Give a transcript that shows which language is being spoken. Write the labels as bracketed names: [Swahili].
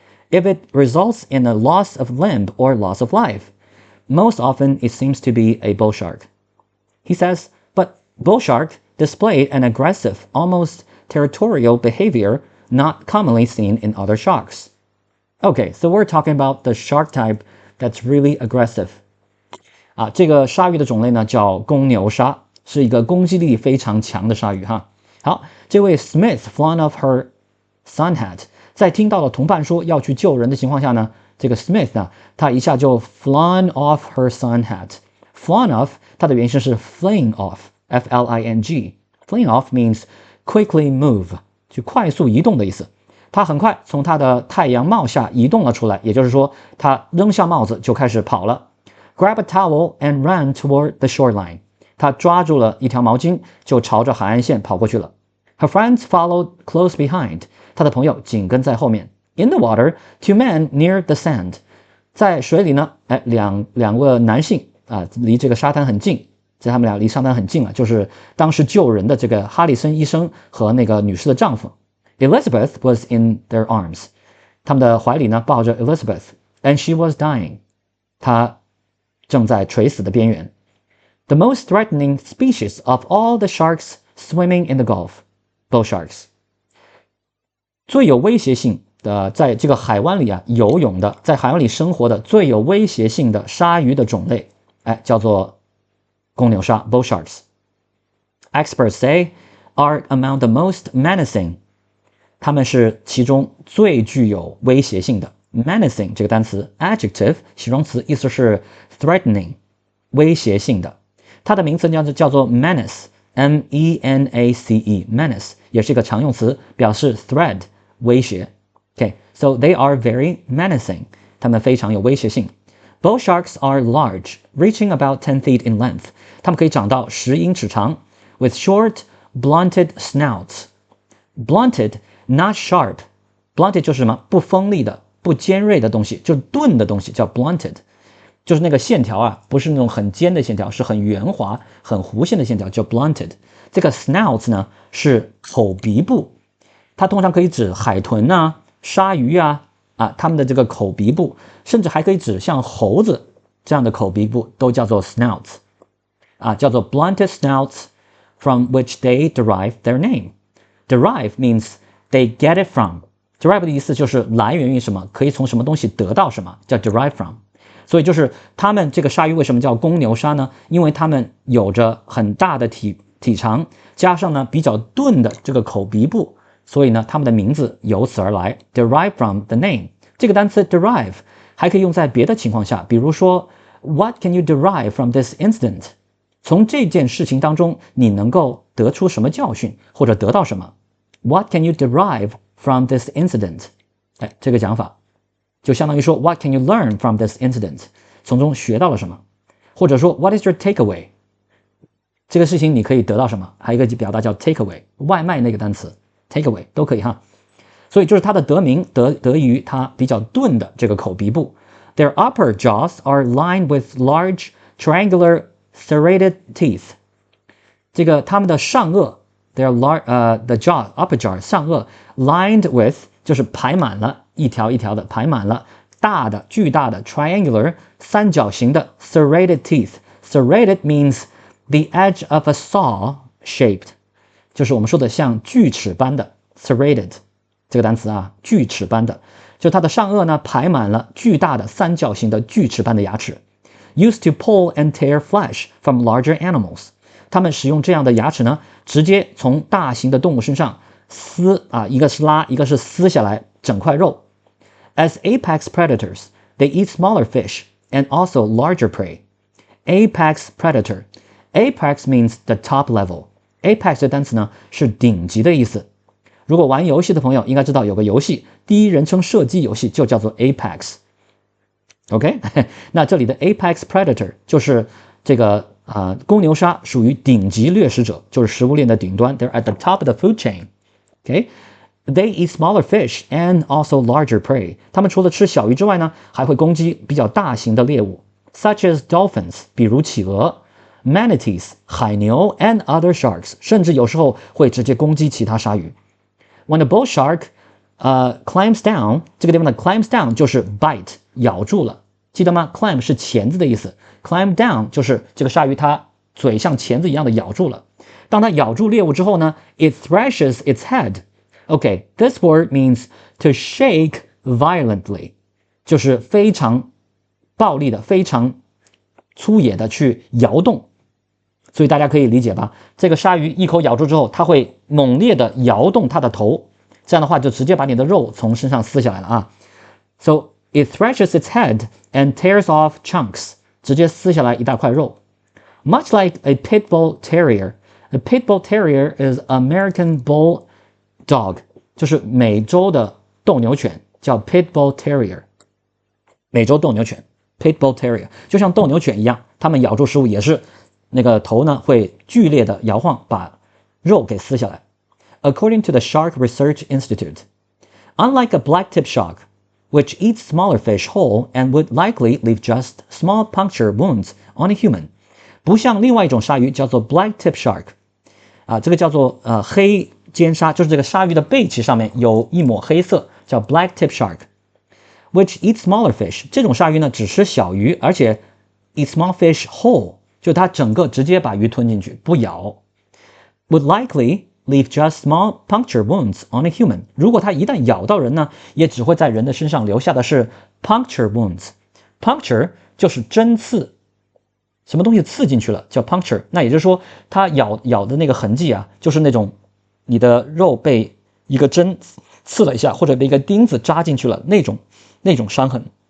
[English] If it results in a loss of limb or loss of life, most often it seems to be a bull shark. He says, but bull shark displayed an aggressive, almost territorial behavior not commonly seen in other sharks. Okay, so we're talking about the shark type that's really aggressive. [Chinese] 这个鲨鱼的种类呢叫公牛鲨，是一个攻击力非常强的鲨鱼哈。好，这位 [English] Smith flung off her sun hat， [Chinese] 在听到了同伴说要去救人的情况下呢，这个 Smith 呢，他一下就 [English] flung off her sun hat。 [Chinese] flung off 它的原型是 fling off。F-L-I-N-G. [English] Fling off means quickly move, [Chinese] 就快速移动的意思。他很快从他的太阳帽下移动了出来，也就是说，他扔下帽子就开始跑了。 [English] Grab a towel and ran toward the shoreline. [Chinese] 他抓住了一条毛巾，就朝着海岸线跑过去了。 [English] Her friends followed close behind. [Chinese] 他的朋友紧跟在后面。 [English] In the water, two men near the sand. [Chinese] 在水里呢，两个男性离这个沙滩很近。在他们俩离沙滩很近了，就是当时救人的这个哈里森医生和那个女士的丈夫。 [English] Elizabeth was in their arms. [Chinese] 他们的怀里呢抱着 [English] Elizabeth, and she was dying. [Chinese] 她正在垂死的边缘。 [English] The most threatening species of all the sharks swimming in the Gulf, bull sharks. [Chinese] 最有威胁性的，在这个海湾里游泳的，在海湾里生活的最有威胁性的鲨鱼的种类，叫做公牛鲨 bull sharks. [English] Experts say are among the most menacing. [Chinese] 它们是其中最具有威胁性的。menacing 这个单词 adjective 形容词，意思是 threatening 威胁性的。它的名词叫做 menace M-E-N-A-C-E menace 也是一个常用词，表示 threat 威胁。 [English] Okay, so they are very menacing. [Chinese] 它们非常有威胁性。 [English] Bull sharks are large, reaching about 10 feet in length. [Chinese] 它们可以长到10英尺长 [English] with short, blunted snouts. Blunted, not sharp. [Chinese] blunted 就是什么？不锋利的、不尖锐的东西，就是钝的东西，叫 blunted。就是那个线条啊，不是那种很尖的线条，是很圆滑、很弧线的线条，叫 blunted。这个 snout 呢是口鼻部，它通常可以指海豚啊、鲨鱼啊它们的这个口鼻部，甚至还可以指像猴子这样的口鼻部，都叫做 snouts。 [English] 叫做 blunted snouts from which they derive their name. Derive means they get it from. [Chinese] Derive 的意思就是来源于什么，可以从什么东西得到什么，叫 derive from。所以就是它们这个鲨鱼为什么叫公牛鲨呢？因为它们有着很大的体长，加上呢比较钝的这个口鼻部，所以呢它们的名字由此而来 derive from the name。这个单词 derive 还可以用在别的情况下，比如说 [English] What can you derive from this incident？ [Chinese] 从这件事情当中你能够得出什么教训，或者得到什么。 [English] What can you derive from this incident？ [Chinese] 这个讲法就相当于说 [English] What can you learn from this incident？ [Chinese] 从中学到了什么，或者说 [English] What is your takeaway？ [Chinese] 这个事情你可以得到什么，还有一个表达叫 takeaway， 外卖那个单词 takeaway 都可以哈。所以就是它的得名得益于它比较钝的这个口鼻部。 [English] Their upper jaws are lined with large triangular serrated teeth。 [Chinese] 这个它们的上颚 [English] their the jaw upper jaw [Chinese] 上颚 lined with 就是排满了，一条一条的排满了大的巨大的 triangular 三角形的 serrated teeth。 [English] Serrated means the edge of a saw shaped， [Chinese] 就是我们说的像锯齿般的 serrated 这个单词锯齿般的，就它的上颚呢排满了巨大的三角形的锯齿般的牙齿。 [English] Used to pull and tear flesh from larger animals， [Chinese] 它们使用这样的牙齿呢，直接从大型的动物身上撕一个是拉，一个是撕下来整块肉。 [English] As apex predators, they eat smaller fish and also larger prey. Apex predator. Apex means the top level. [Chinese] Apex 这单词呢是顶级的意思。如果玩游戏的朋友应该知道有个游戏，第一人称射击游戏就叫做 Apex。OK， 那这里的 Apex Predator 就是这个公牛鲨属于顶级掠食者，就是食物链的顶端。 [English] They're at the top of the food chain。 Okay，they eat smaller fish and also larger prey。 [Chinese] 他们除了吃小鱼之外呢，还会攻击比较大型的猎物 ， [English] such as dolphins， [Chinese] 比如企鹅 ，manatees 海牛 [English] and other sharks， [Chinese] 甚至有时候会直接攻击其他鲨鱼。 [English] When a bull shark climbs down， [Chinese] 这个地方的 climbs down 就是 bite 咬住了，记得吗？ climb 是钳子的意思， climb down 就是这个鲨鱼它嘴像钳子一样的咬住了。当它咬住猎物之后呢 [English] ，it thrashes its head。Okay, this word means to shake violently， [Chinese] 就是非常暴力的、非常粗野的去摇动。所以大家可以理解吧，这个鲨鱼一口咬住之后，它会猛烈的摇动它的头，这样的话就直接把你的肉从身上撕下来了 [English] So it thrashes its head and tears off chunks， [Chinese] 直接撕下来一大块肉。 [English] Much like a pit bull terrier. A pit bull terrier is American bull dog， [Chinese] 就是美洲的斗牛犬，叫 [English] pit bull terrier。 [Chinese] 美洲斗牛犬 pit bull terrier 就像斗牛犬一样，它们咬住食物也是那个头呢会剧烈的摇晃，把肉给撕下来。 [English] According to the Shark Research Institute, unlike a black-tip shark, which eats smaller fish whole and would likely leave just small puncture wounds on a human， [Chinese] 不像另外一种鲨鱼叫做 [English] black-tip shark， [Chinese] 这个叫做黑尖鲨，就是这个鲨鱼的背鳍上面有一抹黑色，叫 [English] black-tip shark。Which eats smaller fish， [Chinese] 这种鲨鱼呢只吃小鱼，而且 [English] eat small fish whole， [Chinese] 就它整个直接把鱼吞进去，不咬。 [English] Would likely leave just small puncture wounds on a human， [Chinese] 如果它一旦咬到人呢，也只会在人的身上留下的是 puncture wounds。Puncture 就是针刺，什么东西刺进去了叫 puncture， 那也就是说它咬的那个痕迹就是那种你的肉被一个针刺了一下，或者被一个钉子扎进去了那种伤痕。